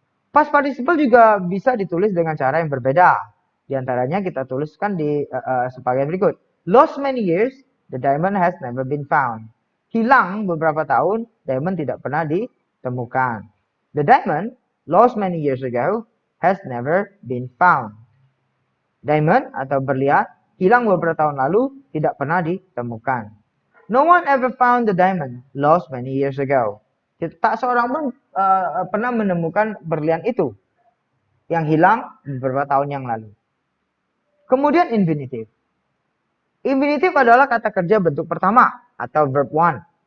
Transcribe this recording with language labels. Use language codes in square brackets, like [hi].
[id] Past participle juga bisa ditulis dengan cara yang berbeda. Di antaranya kita tuliskan sebagai berikut. [en] Lost many years, the diamond has never been found. [id] Hilang beberapa tahun, diamond tidak pernah ditemukan. [en] The diamond lost many years ago has never been found. [id] Diamond atau berlian hilang beberapa tahun lalu, tidak pernah ditemukan. [en] No one ever found the diamond lost many years ago. [id] Tak seorang pun pernah menemukan berlian itu yang hilang beberapa tahun yang lalu. Kemudian infinitive. Infinitive adalah kata kerja bentuk pertama atau verb 1.